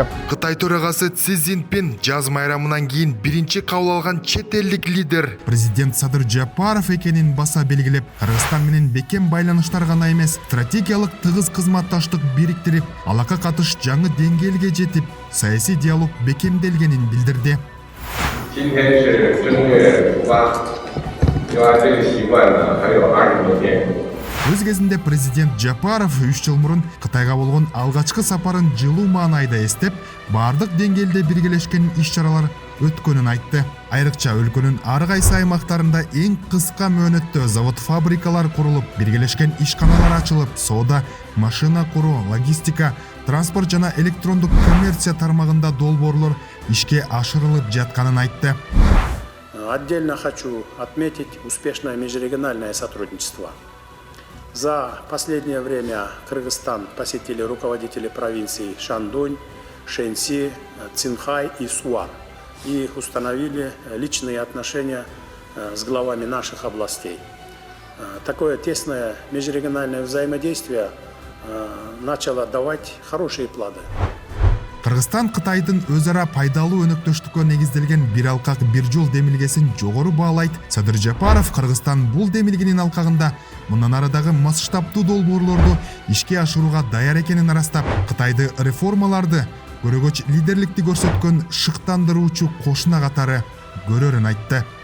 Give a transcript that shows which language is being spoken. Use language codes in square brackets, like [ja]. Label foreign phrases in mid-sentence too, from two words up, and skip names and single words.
[ky] Кытай төрагасы Си Цзиньпин жаз майрамынан кийин биринчи кабыл алган чет элдик лидер президент Садыр Жапаров экенин баса белгилеп, Кыргызстан менен бекем байланыштар гана эмес, стратегиялык тыгыз кызматташтык бириктирип, алака катыш жаңы деңгээлге жетип, саясий диалог бекемделгенин билдирди. [zh] 今天是正月初八，就按这个习惯呢，还有20多天。 [ky] Өз кезинде президент Жапаров 3 жыл мурун Кытайга болгон алгачкы сапарын жылуу маанайда эстеп, бардык деңгээлде биргелешкен иш-чаралар өткөнүн айтты. Айрыкча өлкөнүн ар кайсы аймактарында эң кыска мөөнөттө завод-фабрикалар курулуп, биргелешкен ишканалар ачылып, соода, машина куруу, логистика, транспорт жана электрондук коммерция тармагында долбоорлор ишке ашырылып жатканын айтты. [ru] Отдельно хочу отметить успешное межрегиональное сотрудничество. За последнее время Кыргызстан посетили руководители провинций Шандунь, Шэньси, Цинхай и Суан и установили личные отношения с главами наших областей. Такое тесное межрегиональное взаимодействие начало давать хорошие плоды. [ky] Кыргызстан Кытайдын өз ара пайдалуу өнөктөштүккө негизделген бир алкак бир жол демилгесин жогору баалайт. Садыр Жапаров Кыргызстан бул демилгенин алкагында мындан арадагы масштабтуу долбоорлорду ишке ашырууга даяр экенин арастап, Кытайды реформаларды, көрөгөч лидерликти көрсөткөн шыктандыруучу кошуна катары көрөрүн айтты.